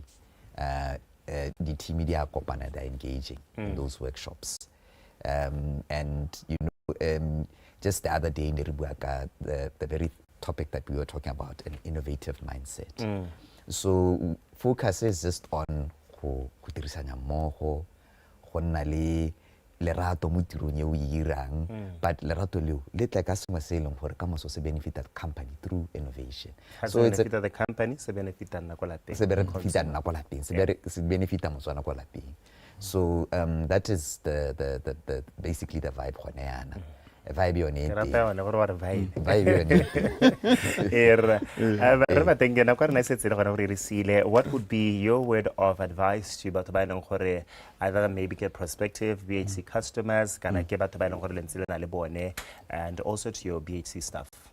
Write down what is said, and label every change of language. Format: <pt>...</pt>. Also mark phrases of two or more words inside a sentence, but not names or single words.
<en>The team media company are engaging in those workshops. And just the other day in the very topic that we were talking about, an innovative mindset. So focus is just on</en> <tn>go dirisanya mmogo go nna le lerato mo tirong e o irang but lerato leo le tla ka sengwe se eleng gore ka moso se</tn> <en>benefit the company through innovation. So it's the company</en> <tn>se benefit nna kwa lapeng. Se benefit nna kwa lapeng. Se benefit motswana kwa lapeng.</tn> <en>So that is the basically the vibe</en> <tn>gone yana.</tn> <en>Vibe on it. What would be your word of advice to either maybe get prospective BHC customers and also to your BHC staff?</en>